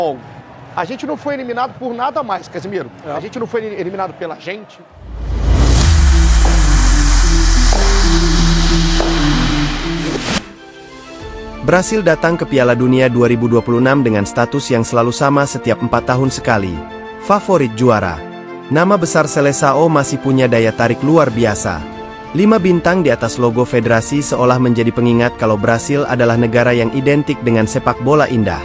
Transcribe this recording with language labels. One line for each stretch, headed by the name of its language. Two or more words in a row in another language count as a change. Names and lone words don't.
Portuguese: Bom, a gente não foi eliminado por nada mais, Casimiro. É. A gente não foi eliminado pela gente.
Indonesian: Brasil datang ke Piala Dunia 2026 dengan status yang selalu sama setiap 4 tahun sekali. Favorit juara. Nama besar Seleção masih punya daya tarik luar biasa. 5 bintang di atas logo federasi seolah menjadi pengingat kalau Brasil adalah negara yang identik dengan sepak bola indah.